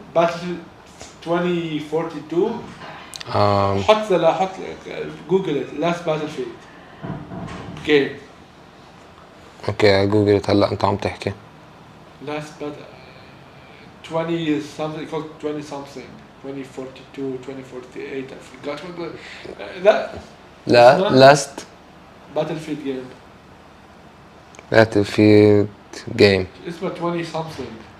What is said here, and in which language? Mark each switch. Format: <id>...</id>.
<en>Battlefield 2042. حط Google it. Last Battlefield game.</en> <ar>اوكي جوجل هلا انت عم تحكي.</ar> <en>Last but 20 something called 20 something 2042 2048 I forgot what that لا last Battlefield game Battlefield game</en> <ar>اسمه 20 something</ar>